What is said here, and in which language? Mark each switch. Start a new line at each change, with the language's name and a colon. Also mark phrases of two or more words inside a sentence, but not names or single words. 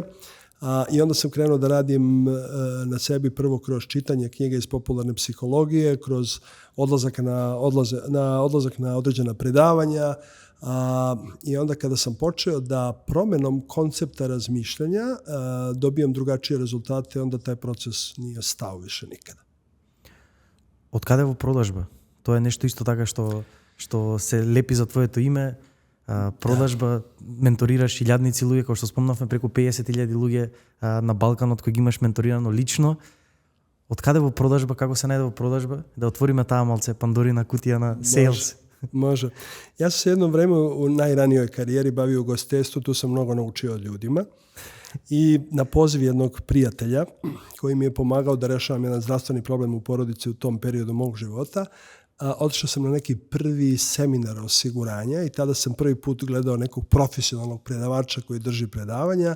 Serbian: I onda sam krenuo da radim na sebi prvo kroz čitanje knjiga iz popularne psihologije, kroz odlazak na određena predavanja. I onda kada sam počeo da promenom koncepta razmišljanja dobijam drugačije rezultate, onda taj proces nije stao više nikada. Od kada je
Macedonian: продажба?
Serbian: To je nešto isto
Macedonian: така што се лепи за твоето име, продажба, менторираш илјадници луѓе, како што спомнавме, преку 50.000 луѓе на Балканот кои ги имаш менторирано лично. Од каде во продажба, како се најде во продажба? Да отвориме таа малце Пандорина кутија на sales.
Serbian: Može. Ja sam se jedno vreme u najranijoj karijeri bavio ugostiteljstvu, tu sam mnogo naučio od ljudima. I na poziv jednog prijatelja koji mi je pomagao da rešavam jedan zdravstveni problem u porodici u tom periodu mog života, otišao sam na neki prvi seminar osiguranja i tada sam prvi put gledao nekog profesionalnog predavača koji drži predavanja.